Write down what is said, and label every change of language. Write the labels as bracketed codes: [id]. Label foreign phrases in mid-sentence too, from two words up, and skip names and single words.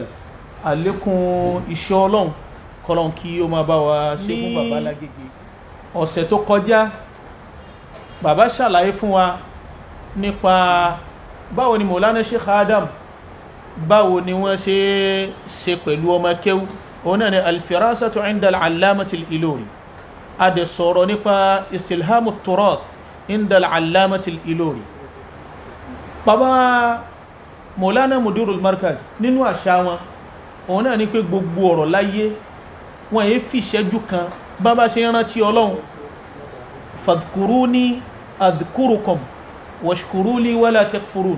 [yo] àlékún iṣẹ́ Ọlọ́run kọ́lọ́n kí ó máa bá wa ṣe fún bàbá lágége. ọ̀sẹ̀ tó kọjá bàbá ṣàlàyé fún wa nípa báwo ni Maulana Sheikh Adam báwo ni wọ́n ṣe pẹ̀lú ọmọ kéwú, òun náà ni [ar] الفراسة عند العلامة الإلوري. [yo] a dẹ̀ sọ̀rọ̀ nípa [ar] استلهام التراث عند العلامة الإلوري. [yo] bàbá Maulana [ar] مدير المركز [yo] nínú àṣà wọn, òun náà ni pé gbogbo ọ̀rọ̀ láyé wọn yé fi ìṣẹ́jú kan bàbá ṣe rántí Ọlọ́run, [ar] فاذكروني أذكركم واشكروا لي ولا تكفرون.